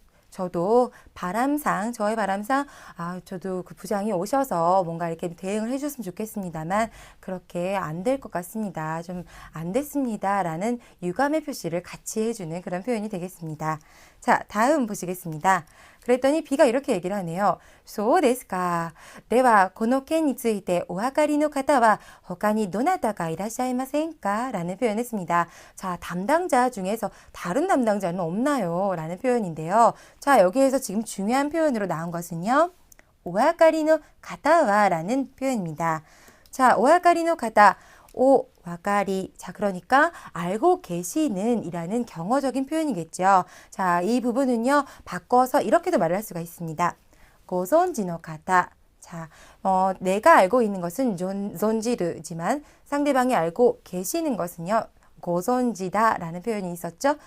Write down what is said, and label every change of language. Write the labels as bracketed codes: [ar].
[ko] 저도 저의 바람상, 저도 그 부장이 오셔서 뭔가 이렇게 대응을 해줬으면 좋겠습니다만, 그렇게 안 될 것 같습니다. 좀 안 됐습니다. 라는 유감의 표시를 같이 해주는 그런 표현이 되겠습니다. 자, 다음 보시겠습니다. 그랬더니 B가 이렇게 얘기를 하네요. [ja] そうですか。では、この件についてお分かりの方は他にどなたかいらっしゃいませんか? [ko] 라는 표현했습니다. 자, 담당자 중에서 다른 담당자는 없나요? 라는 표현인데요. 자, 여기에서 지금 중요한 표현으로 나온 것은요. お分かりの方は라는 표현입니다. 자, お分かりの方.오, 와까리. 자, 그러니까 알고 계시는 이라는 경어적인 표현이겠죠. 자, 이 부분은요, 바꿔서 이렇게도 말을 할 수가 있습니다. 고존지노 가타. 자, 내가 알고 있는 것은 존지르지만 상대방이 알고 계시는 것은요, 고존지다 라는 표현이 있었죠.